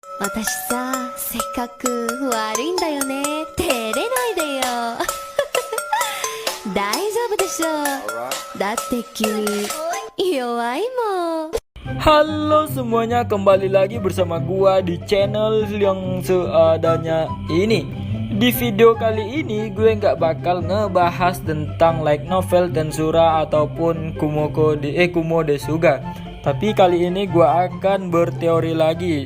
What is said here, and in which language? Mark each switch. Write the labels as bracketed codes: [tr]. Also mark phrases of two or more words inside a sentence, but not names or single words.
[ja] 私さ、性格悪いんだよね。照れないでよ。大丈夫でしょ。だって君、弱いもん。 [id] Halo semuanya, kembali lagi bersama gua di channel yang seadanya ini. Di video kali ini gue nggak bakal ngebahas tentang [en] light novel [id] Tensura ataupun Kumo Desuga. Tapi kali ini gue akan berteori lagi.